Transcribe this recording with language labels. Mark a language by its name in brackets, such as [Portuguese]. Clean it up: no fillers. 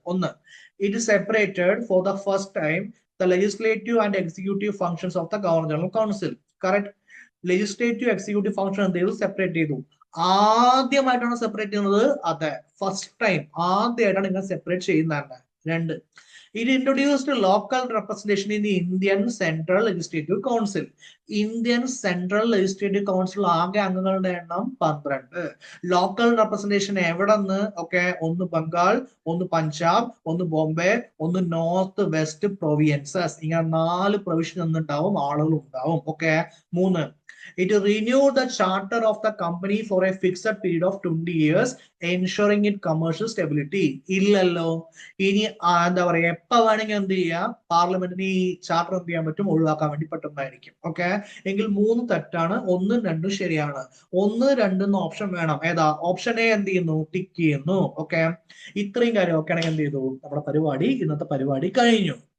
[Malayalam] ഒന്ന്, [English] It is separated for the first time the legislative and executive functions of the Governor General Council. Correct. [Malayalam] Legislative executive function എന്ത് ചെയ്തു? Separate ചെയ്തു. ആദ്യമായിട്ടാണ് separate ചെയ്യുന്നത്. അതെ, first time ആദ്യമായിട്ടാണ് ഇങ്ങനെ സെപ്പറേറ്റ് ചെയ്യുന്നതാണ്. [English] 2, it introduced local representation in the Indian Central Legislative Council. [Malayalam] Indian central legislative council ആകെ അംഗങ്ങളുടെ എണ്ണം 12. ലോക്കൽ റെപ്രസെന്റേഷൻ എവിടെ നിന്ന്? Okay, 1 Bengal, 1 Punjab, 1 Bombay, 1 north west provinces. ഇങ്ങനെ 4 പ്രൊവിഷൻ ഉണ്ടാവും, ആളുകൾ ഉണ്ടാവും. [English] Okay, 3, it renewed the charter of the company for a fixed period of 20 years, ensuring its commercial stability. [Malayalam] ഇല്ലല്ലോ. ഇനി എന്താ പറയാ, എപ്പോ വേണമെങ്കിൽ എന്ത് ചെയ്യാം? പാർലമെന്റിന് ഈ ചാർട്ടർ എന്ത് ചെയ്യാൻ പറ്റും? ഒഴിവാക്കാൻ വേണ്ടി പറ്റുന്നതായിരിക്കും. ഓക്കെ, എങ്കിൽ 3 തെറ്റാണ്, 1 2 ശരിയാണ്. 1 2 ഓപ്ഷൻ വേണം. ഏതാ? ഓപ്ഷൻ എ എന്ത് ചെയ്യുന്നു? ടിക്ക് ചെയ്യുന്നു. ഓക്കെ, ഇത്രയും കാര്യം ഒക്കെ ആണെങ്കിൽ എന്ത് ചെയ്തു? നമ്മുടെ പരിപാടി, ഇന്നത്തെ പരിപാടി കഴിഞ്ഞു.